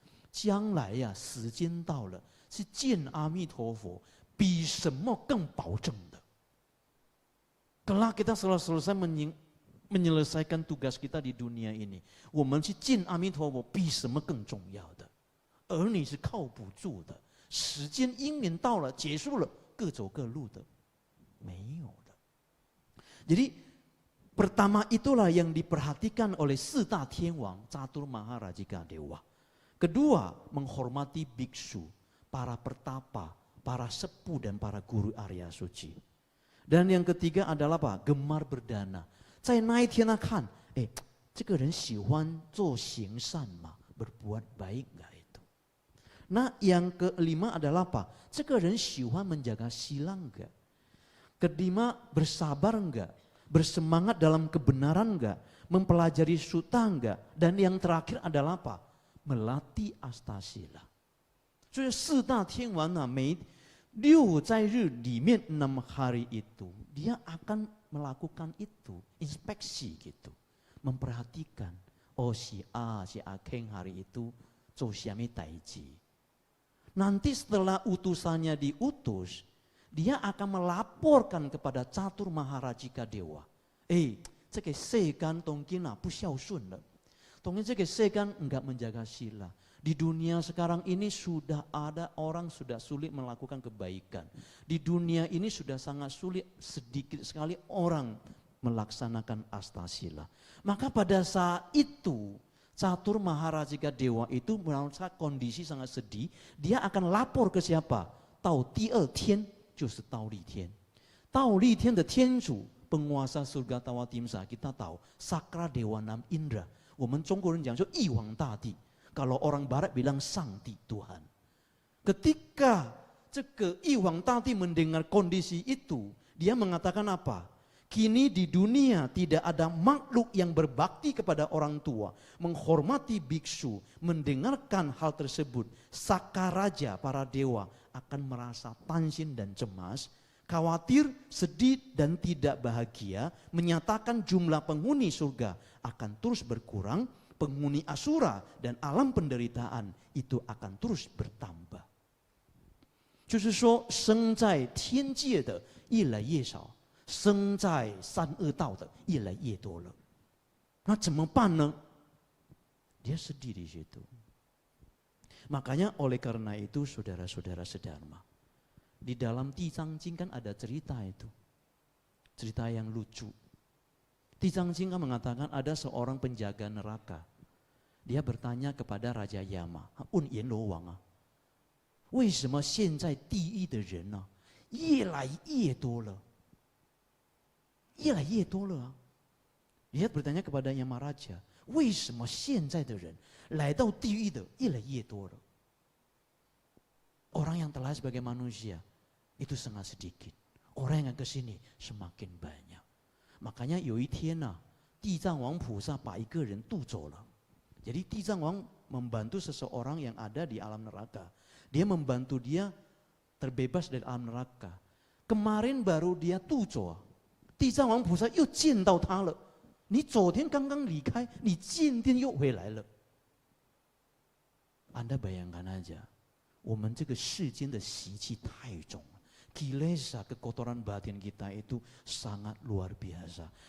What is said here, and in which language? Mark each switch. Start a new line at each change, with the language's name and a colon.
Chinese: 将来时间到了，是见阿弥陀佛，比什么更保证的。
Indonesian: Kelak kita selesai menyelesaikan tugas kita di dunia ini,
Chinese: 我们去见阿弥陀佛比什么更重要的？儿女是靠不住的，时间因缘到了，结束了，各走各路的，没有的。
Indonesian: Jadi pertama itulah yang diperhatikan oleh 4 大天王 Catur Maharajika Dewa. Kedua, menghormati biksu, para pertapa, para sepuh dan para guru Arya Suci. Dan yang ketiga adalah apa? Gemar berdana.
Chinese: 在那一天呢看，这个人喜欢做行善嘛，
Indonesian: berbuat baik enggak itu? Nah, yang kelima adalah apa?
Chinese: 这个人喜欢
Indonesian: menjaga sila enggak? Kelima, bersabar enggak? Bersemangat dalam kebenaran enggak? Mempelajari sutta enggak? Dan yang terakhir adalah apa? Melatih astasila.
Chinese: 所以4大天王呢，6在日里面
Indonesian: 6 hari itu dia akan melakukan itu, inspeksi gitu, memperhatikan si A, si Akeng hari itu
Chinese: 做什么代志.
Indonesian: Nanti setelah utusannya diutus, dia akan melaporkan kepada Catur Maharajika Dewa.
Chinese: 这个世间当今不孝顺了，当今这个世间
Indonesian: enggak menjaga sila. Di dunia sekarang ini sudah ada orang sudah sulit melakukan kebaikan. Di dunia ini sudah sangat sulit, sedikit sekali orang melaksanakan astasila. Maka pada saat itu Catur Maharajika Dewa itu merasa kondisi sangat sedih. Dia akan lapor ke siapa?
Chinese: 到第2天就是倒立天。倒立天的天主
Indonesian: penguasa surga Tawatimsa, kita tahu Sakra Dewanam Indra.
Chinese: 我们中国人讲说一皇大帝。
Indonesian: Kalau orang barat bilang Sangti Tuhan. Ketika
Chinese: 这个玉皇大帝
Indonesian: mendengar kondisi itu, dia mengatakan apa? Kini di dunia tidak ada makhluk yang berbakti kepada orang tua, menghormati biksu, mendengarkan hal tersebut. Sakaraja para dewa akan merasa tansin dan cemas, khawatir, sedih dan tidak bahagia, menyatakan jumlah penghuni surga akan terus berkurang, penghuni asura dan alam penderitaan itu akan terus bertambah.
Chinese: 就是说，生在天界的越来越少，生在三恶道的越来越多了。那怎么办呢？
Indonesian: Dia sedih di situ. Makanya oleh karena itu saudara-saudara sedharma, di dalam Tijang Jing kan ada cerita itu, cerita yang lucu. Tijang Jing kan mengatakan ada seorang penjaga neraka. Dia bertanya kepada Raja Yama, Un Yen Lo Wang
Chinese: 为什么现在地狱的人呢越来越多了？越来越多了啊。也
Indonesian: bertanya kepada Yamaraja，
Chinese: 为什么现在的人来到地狱的越来越多了？
Indonesian: Orang yang telah sebagai manusia itu sangat sedikit. Orang yang ke sini semakin banyak. Makanya
Chinese: 有一天啊，地藏王菩萨把一个人渡走了。
Indonesian: Jadi 地藏王 membantu seseorang yang ada di alam neraka. Dia membantu dia terbebas dari alam neraka. Kemarin baru dia
Chinese: 渡走啊，地藏王菩萨又见到他了。你昨天刚刚离开，你今天又回来了。
Indonesian: Anda bayangkan aja，
Chinese: 我们这个世间的习气太重了。
Indonesian: Kilesa kekotoran batin kita itu sangat luar biasa.